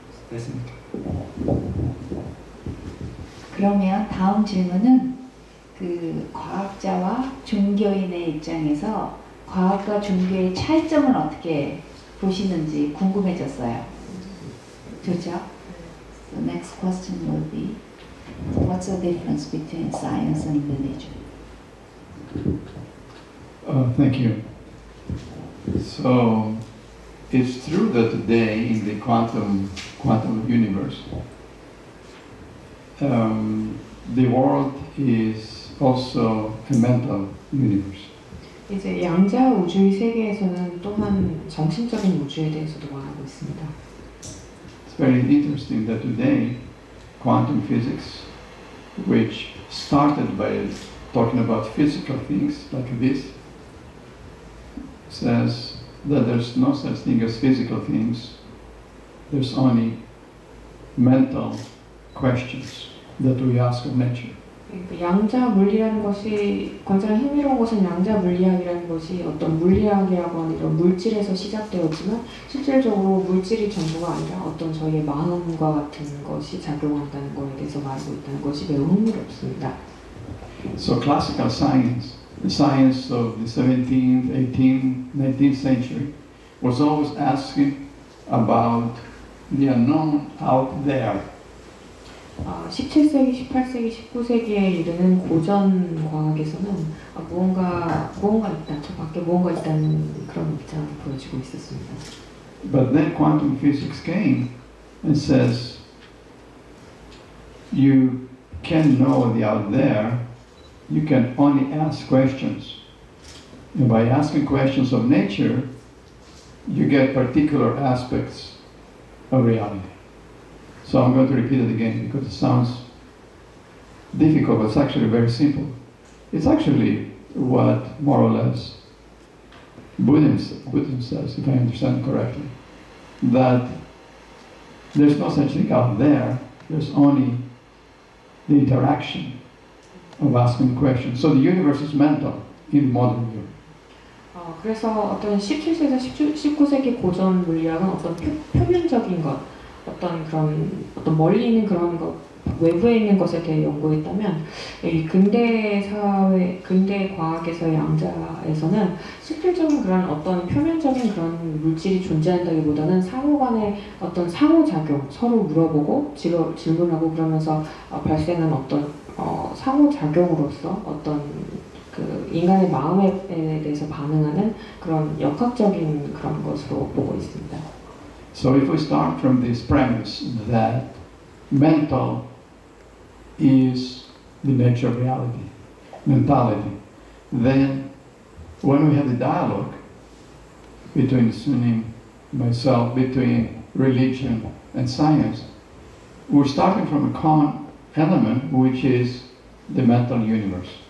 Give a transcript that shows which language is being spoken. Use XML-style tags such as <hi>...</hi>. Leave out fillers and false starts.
<ko>됐습니까? 그러면 다음 질문은 그 과학자와 종교인의 입장에서 과학과 종교의 차이점은 어떻게 보시는지 궁금해졌어요. 좋죠?</ko> <en>The next question will be, what's the difference between science and religion? Thank you. So, it's true that today in the quantum universe, the world is also a mental universe.</en> <ko>이제 양자 우주의 세계에서는 또한 정신적인 우주에 대해서도 말하고 있습니다.</ko> <en>It's very interesting that today quantum physics, which started by talking about physical things like this, says that there's no such thing as physical things, there's only mental questions that we ask of nature.</en> <ko>양자 물리라는 것이 굉장히 흥미로운 것은 양자 물리학이라는 것이 어떤 물리학이라고 하는 이런 물질에서 시작되었지만 실질적으로 물질이 전부가 아니라 어떤 저희의 마음과 같은 것이 작용한다는 것에 대해서 말하고 있다는 것이 매우 흥미롭습니다.</ko> <en>So classical science, the science of the 17th, 18th, 19th century, was always asking about the unknown out there.</en> <ko>17세기, 18세기, 19세기에 이르는 고전 과학에서는 무언가 있다, 저 밖에 무언가 있다는 그런 입장을 보여주고 있었습니다.</ko> <en>But then quantum physics came and says, you can know the out there, you can only ask questions. And by asking questions of nature, you get particular aspects of reality. So I'm going to repeat it again because it sounds difficult, but it's actually very simple. It's actually what more or less Buddhism says, if I understand correctly, that there's no such thing out there, there's only the interaction of asking questions. So the universe is mental in modern view.</en> <ko>그래서 어떤 17세기에서 19세기 고전 물리학은 어떤 표면적인 것, 어떤 멀리 있는 그런 것, 외부에 있는 것에 대해 연구했다면 이 근대 사회, 근대 과학에서의 양자에서는 실질적인 그런 어떤 표면적인 그런 물질이 존재한다기보다는 상호간의 어떤 상호작용, 서로 물어보고 질문하고 그러면서 발생한 어떤 상호작용으로서 어떤 그 인간의 마음에 대해서 반응하는 그런 역학적인 그런 것으로 보고 있습니다.</ko> <en>So if we start from this premise that mental is the nature of reality, mentality, then when we have the dialogue between Sunim, myself, between religion and science, we're starting from a common element which is the mental universe.</en>